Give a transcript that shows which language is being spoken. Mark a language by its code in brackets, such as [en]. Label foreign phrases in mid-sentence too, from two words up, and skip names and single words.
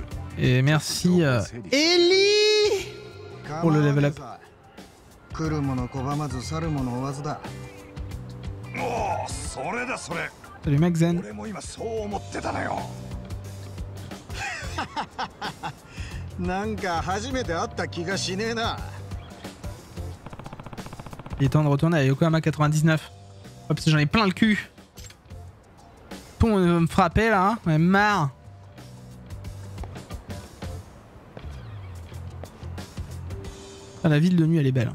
[fr] Merci Ellie pour le level up. [ja] 来るもの拒まず去るもの追わずだ。おお、それだそれ。 [fr] Salut mec Zen. [ja] 俺も今そう思ってたのよ。なんか初めて会った気がしねえな。 [fr] Il est temps de retourner à Yokohama 99. Ouais, parce que j'en ai plein le cul. Tout le monde veut me frapper là, hein. J'en ai marre. Ah, la ville de nuit elle est belle.